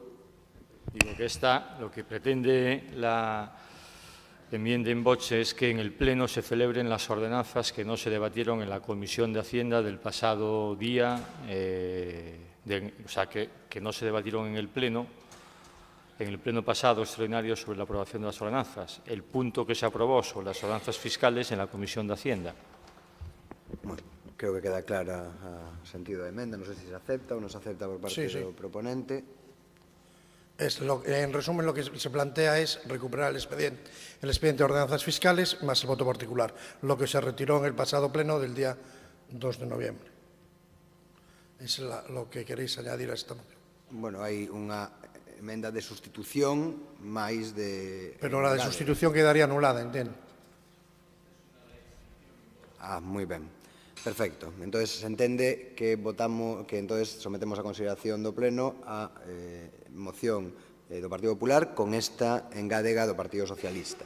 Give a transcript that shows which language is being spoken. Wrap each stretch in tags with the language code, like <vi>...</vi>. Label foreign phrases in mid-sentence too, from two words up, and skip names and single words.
<es>Digo que esta, lo que pretende la enmienda en voce es que en el Pleno se celebren las ordenanzas que no se debatieron en la Comisión de Hacienda del pasado día, o sea, que no se debatieron en el Pleno pasado extraordinario sobre la aprobación de las ordenanzas. El punto que se aprobó sobre las ordenanzas fiscales en la Comisión de Hacienda.</es> <gl>Bueno, creo que queda clara o sentido da emenda. Non sei se se acepta ou non se acepta por parte do proponente.</gl> <es>En resumen, lo que se plantea es recuperar el expediente de ordenanzas fiscales más el voto particular, lo que se retiró en el pasado pleno del día 2 de noviembre. Es lo que queréis añadir a esta moción.</es> <gl>Bueno, hai unha emenda de sustitución máis de...</gl> <es>Pero la de sustitución quedaría anulada, entiendo.</es> <gl>Ah, moi ben. Perfecto. Entonces, se entende que votamos, que entonces sometemos a consideración do Pleno a moción do Partido Popular con esta engádega do Partido Socialista.</gl>